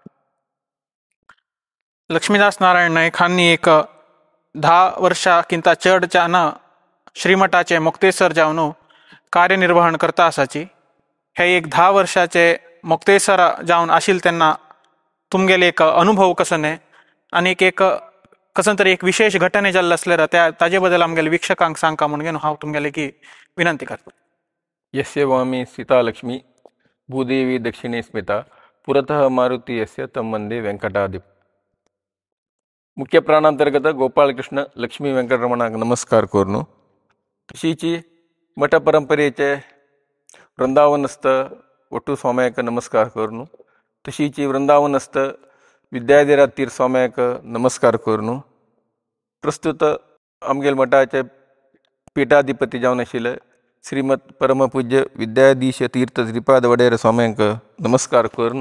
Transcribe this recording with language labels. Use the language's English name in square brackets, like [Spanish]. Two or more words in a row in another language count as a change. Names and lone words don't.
[Konkani] लक्ष्मीदास नारायण नाईक हांनी एक 10 वर्षांकिंता चडच्यान श्रीमठाचे मुक्तेसर जावन कार्यनिर्वहण करता आसाची. हे एक 10 वर्षाचे मुक्तेसर जावन आशिल्ले तेन्ना तुमगेले एक अनुभव कसने आनी एक कसं तरी एक विशेष घटने जाल्ले असल्यार ताजे बद्दल आमगेले वीक्षकांक सांगता म्हणून घेवन हांव तुमगेले की विनंती करता. [Sanskrit] यस्य वामी सीता लक्ष्मी भूदेवी दक्षिणे स्मिता पुरतः मारुति यस्य तं वंदे वेंकटाधिप. [Konkani] मुख्य प्राणांतर्गत गोपाळकृष्ण लक्ष्मी वेंकटरमणाक नमस्कार कोरनु. तशीची मठ परंपरेचे वृंदावनस्थ ಒಟ್ಟು ಸ್ವಾಮ್ಯಾಕ ನಮಸ್ಕಾರ ಕೋರ್ನು. तशीची वृंदावनस्थ विद्याधीरातीर स्वाम्याक नमस्कार कोरनु. प्रस्तुत आमगेल मठाचे पीठाधिपती जावन आशिल्ले श्रीमत परमपूज्य विद्याधीश तीर्थ श्रीपाद वडेर स्वाम्यांक नमस्कार कोरनु.